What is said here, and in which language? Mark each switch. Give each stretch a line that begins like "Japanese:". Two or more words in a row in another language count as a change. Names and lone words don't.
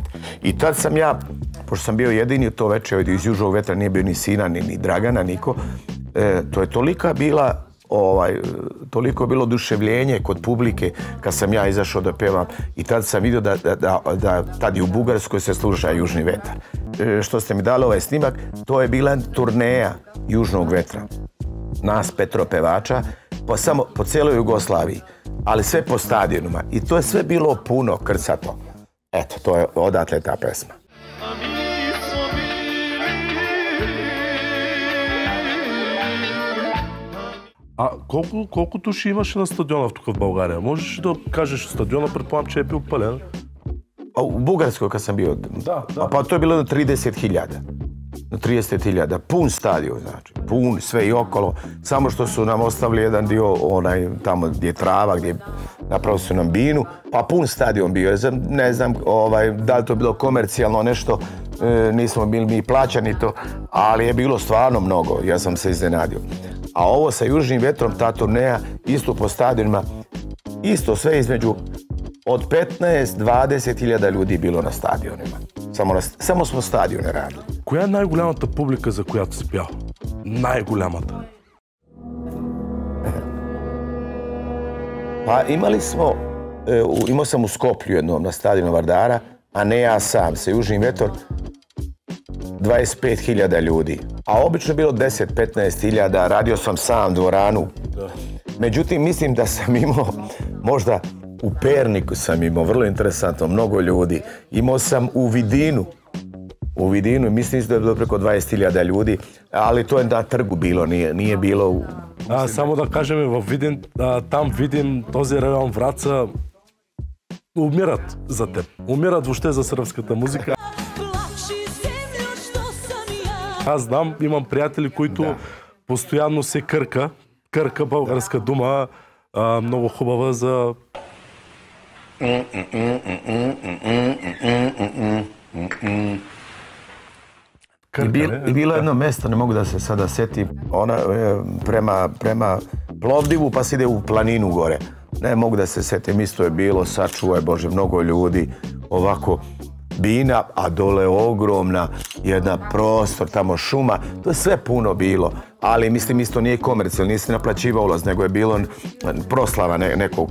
Serbian: I tad sam ja, pošto sam bio jedini to večer iz Južnog vetra, nije bio ni Sinan, ni Dragana, niko, to je toliko bilo oduševljenje kod publike kad sam ja izašao da pevam i tad sam vidio da tad i u Bugarskoj se sluša Južni vetar. Što ste mi dali ovaj snimak, to je bila turneja Južnog vetra. Nas 5 pevača, po cijeloj Jugoslaviji, ali sve po stadionima. I to je sve bilo puno krcato. Eto, to je odatle ta pesma.
Bulgarian: А колко души имаше на стадиона тук в България? Можеш да кажеш стадиона, предполагам, че е бил пълен?
Serbian: U Bugarskoj kad sam bio, pa to je bilo na 30.000. Na 30.000, pun stadion, znači, pun, sve i okolo. Samo što su nam ostavili jedan dio, tamo gdje je trava, gdje napravili su nam binu, pa pun stadion bio. Ne znam da li to je bilo komercijalno nešto, nismo bili mi plaćani to, ali je bilo stvarno mnogo, ja sam se iznenadio. A ovo sa Južnim vetrom, ta turneja, isto po stadionima, isto sve između od 15-20.000 ljudi bilo на стадионima. Само smo стадиони радили.
Bulgarian: Коя е най-голямата публика, за която си пял? Най-голямата?
Serbian: Pa imao sam u Skoplju jednom na stadionu Vardara, a ne ja sam, sa Južnim vetrom, 25.000 ljudi. A obično je bilo 10-15.000, radio sam sam dvoranu. Međutim, mislim da sam imao možda u Perniku sam imao, vrlo interesantno, mnogo ljudi. Imao sam u Vidinu, mislim da je bilo preko 20.000 ljudi, ali to je na trgu bilo, nije bilo u...
Bulgarian: Само да кажем, в Видин, там Видин, този район Враца, умират за теб. Умират въобще за сръбската музика.
Serbian: Plači zemljo što sam ja
Bulgarian: Аз знам, имам приятели, които постоянно се кърка. Кърка, българска дума, много хубава за...
Serbian: I bilo jedno mesto, ne mogu da se sada setim, ona prema Plovdivu pa se ide u planinu gore. Ne mogu da se setim, isto je bilo, sačuvaj Bože, mnogo ljudi, ovako bina, a dole ogromna jedna prostor, tamo šuma, to je sve puno bilo, ali mislim isto nije komercijalno, nije se naplaćivao ulaz, nego je bilo proslava nekog.